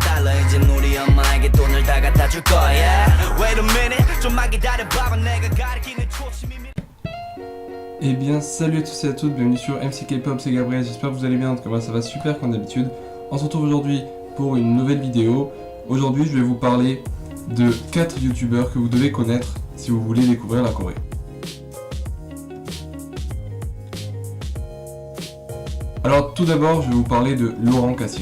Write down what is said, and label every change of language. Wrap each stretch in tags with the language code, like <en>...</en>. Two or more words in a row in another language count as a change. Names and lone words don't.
<ko>이젠 우리 엄마에게 돈을 다 갖다 줄 거야.</ko> <en>Wait a minute,</en> <ko>좀만 기다려봐봐 내가 가리키는 초침이.</ko> <fr>Eh bien salut à tous et à toutes, bienvenue sur MC K-Pop, c'est Gabriel, j'espère que vous allez bien, en tout cas moi ça va super comme d'habitude. On se retrouve aujourd'hui pour une nouvelle vidéo. Aujourd'hui je vais vous parler de 4 youtubeurs que vous devez connaître si vous voulez découvrir la Corée. Alors tout d'abord je vais vous parler de Laurent Kassia.</fr>